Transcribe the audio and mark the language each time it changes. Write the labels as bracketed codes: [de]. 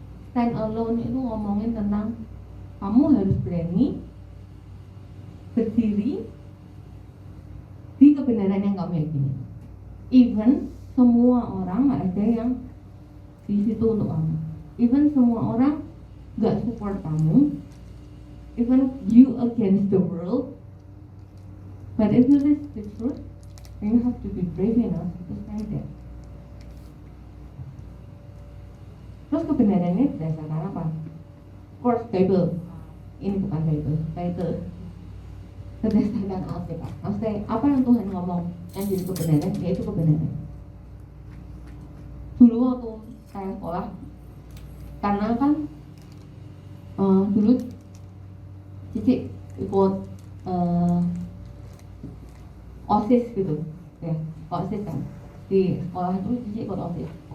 [id] Stand alone itu ngomongin tentang kamu harus berani berdiri di kebenaran yang kamu yakini. Even semua orang nggak ada yang di situ untuk kamu. Even semua orang nggak support kamu. [en] Even you against the world. But if you reach the truth, then you have to be brave enough to stand there. [id] Terus kebenarannya berdasarkan apa? [en] Of course Bible. [id] Ini bukan Bible. Berdasarkan Alkitab. Maksudnya apa yang Tuhan ngomong yang jadi kebenaran, yaitu kebenaran. Dulu waktu saya sekolah, karena kan dulu Cici ikut OSIS gitu ya, OSIS kan di sekolah itu Cici ikut OSIS.